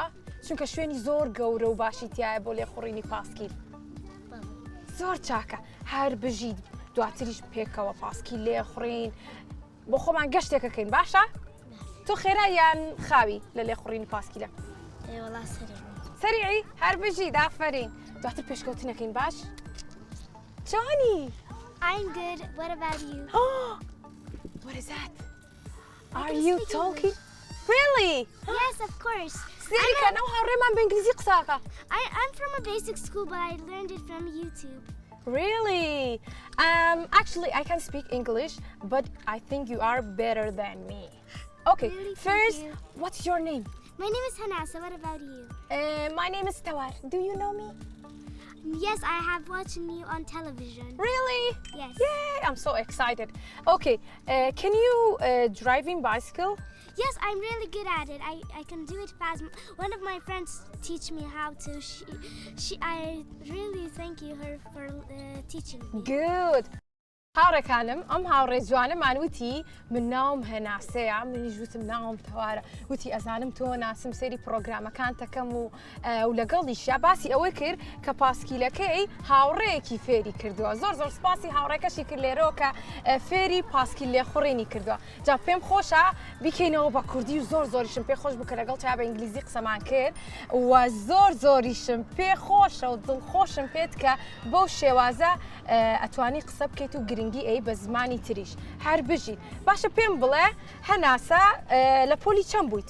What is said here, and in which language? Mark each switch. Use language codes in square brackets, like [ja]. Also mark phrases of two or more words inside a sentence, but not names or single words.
[ckb] چونکە شوێنی زۆر گەورە و باشی تایە بۆ لێ خوڕینی پاسکیل زۆر چاکە هەر بژیت دواتریش پێکەوە پاسکیل لێ خوڕین بۆ خۆمان گەشتێکەکەین باشە؟ تۆ خێرا یان خاوی لە لێ خوڕینی پاسکیلە؟ سەریعی هەر بژیت ئافرین دواتر پێشکەوتنەکەین باش؟ چۆنی؟ [en] I'm good. What about you? What is that? Are you talking? Really? Yes, of course. [ckb] سیریکە نەو هاوڕێمان بە ئینگلیزی قساکە. [en] I'm from a basic school, but I learned it from YouTube. Really? Actually, I can speak English, but I think you are better than me. Okay, Really? first, Thank you. what's your name? My name is Hanasa. What about you? My name is Tawar. Do you know me? Yes, I have watched you on television. Really? Yes. Yay! I'm so excited. Okay, can you driving bicycle? Yes, I'm really good at it. I can do it fast. One of my friends teach me how to. I really thank you her for teaching me. Good. [ckb] هاوڕێکانم ئەم هاوڕێ جوانەمان وتی من ناوم هەناسەیە منیش وتم ناوم تەوارە وتی ئەزانم تۆ ناسم سەری پرۆگرامەکان تەکەم و لەگەڵیشە باسی ئەوەی کرد کە پاسکیلەکەی هاوڕێیەکی فێری کردووە زۆر سپاسی هاوڕێکەشی کرد لێرەوە کە فێری پاسکیل لێخوڕێنی کردووە جا پێم خۆشە بیکەینەوە بە کوردی و زۆریشم پێ خۆش بکە لەگەڵ چا بە ئینگلیزی قسەمان کرد و زۆریشم پێ خۆشە و دڵخۆشم پێت کە بەو شێوازە ئەتوانی قسە بکەیت و گرنگی ئەی بە زمانی تریش هەر بژیت باشە پێم بڵێ هەناسە لە پۆلی چەند بوویت؟